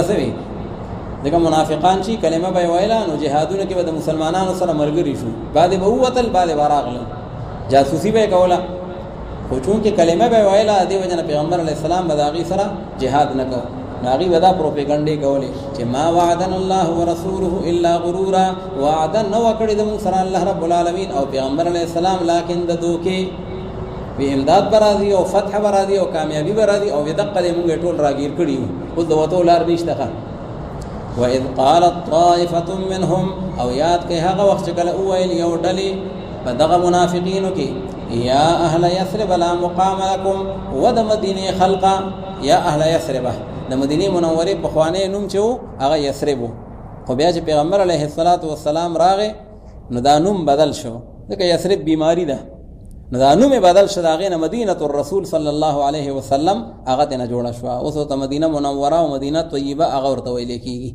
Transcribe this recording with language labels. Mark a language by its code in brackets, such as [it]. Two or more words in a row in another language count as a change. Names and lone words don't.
[ps] څه وي ځکه منافقان چې کلمه به یې ویله نو جهادونو کې به د مسلمانانو سره ملګري شو، بعدې به ووتل بعدې به راغلل، جاسوسي به یې کوله، خو چونکې کلمه به یې ویله دې وجه نه پیغمبر [ar] علیه السلام [ps] به د هغې سره جهاد نه کوه، نو هغې به دا پروپیګنډې کولې چې [ar] ما وعدنا الله ورسوله الا غرورا، [ps] وعده نه وه کړې زموږ سره الله رب العالمین او پیغمبر [ar] علیه السلام، [ps] لاکن د دوکې وی امداد به راځي او فتح به راځي او کامیابي به راځي، او دقه دې مونږ ټول راګیر کړي وو، اوس د وتو لار نشته ښه. [ar] وإذ قالت طائفة منهم، [ps] او یاد کړئ هغه وخت چې کله وویل یو ډلې په دغه منافقینو کې [ar] یا اهل یثرب لا مقام لکم، [ps] و د مدینې خلقه [ar] یا اهل یثربه، [ps] د مدینې منورې پخوانی نوم چې و هغه یثرب و، خو بیا چې پیغمبر [ar] علیه السلام [ps] راغی نو دا نوم بدل شو، ځکه یثرب بیماری ده، نو دا نوم بدل شو، د هغې نه مدینة الرسول [ar] صلی الله علیه وسلم [ps] هغه ترې نه جوړه شوه، اوس ورته مدینه منوره او مدینه طیبه هغه ورته ویلی کېږي.